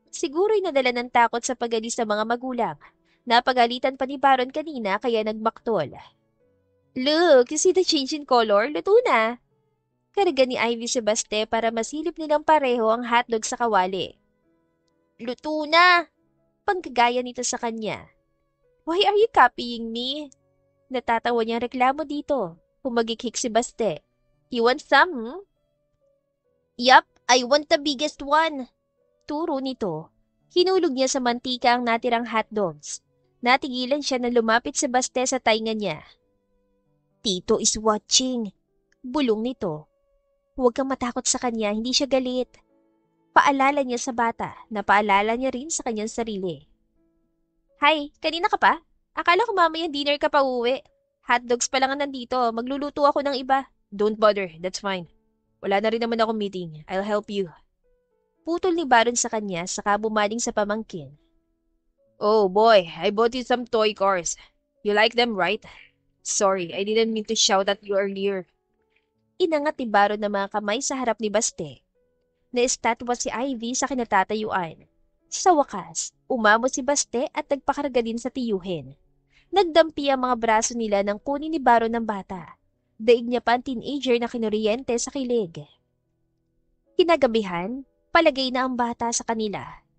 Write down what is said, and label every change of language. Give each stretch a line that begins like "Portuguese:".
Filipino: Siguro'y nadala ng takot sa pagalis ng mga magulang. Napagalitan pa ni Baron kanina kaya nagmaktol.
English: Look, you see the change in color?
Filipino: Luto na. Karaga ni Ivy si Baste para masilip nilang pareho ang hotdog sa kawali. Luto na! Pangkagaya nito sa kanya.
English: Why are you copying me?
Filipino: Natatawa niyang reklamo dito. Humagikik si Baste.
English: You want some, hmm? Yup, I want the biggest one.
Filipino: Turo nito. Hinulog niya sa mantika ang natirang hotdogs. Natigilan siya na lumapit si Baste sa tainga niya.
English: Tito is watching.
Filipino: Bulong nito. Huwag kang matakot sa kanya, hindi siya galit. Paalala niya sa bata na paalala niya rin sa kanyang sarili. Hi, kanina ka pa? Akala ko mamayang dinner ka pa uwi. Hotdogs pa lang ang nandito, magluluto ako ng iba.
English: Don't bother, that's fine.
Filipino: Wala na rin naman akong meeting,
English: I'll help you.
Filipino: Putol ni Baron sa kanya saka bumaling sa pamangkin.
English: Oh boy, I bought you some toy cars. You like them, right? Sorry, I didn't mean to shout at you earlier.
Filipino: Inangat ni Baron ng mga kamay sa harap ni Baste. Naestatwa si Ivy sa kinatatayuan. Sa wakas, umamot si Baste at nagpakarga din sa tiyuhin. Nagdampi ang mga braso nila nang kunin ni Baron ng bata. Daig niya pa ang teenager na kinuryente sa kilig. Kinagabihan, palagay na ang bata sa kanila.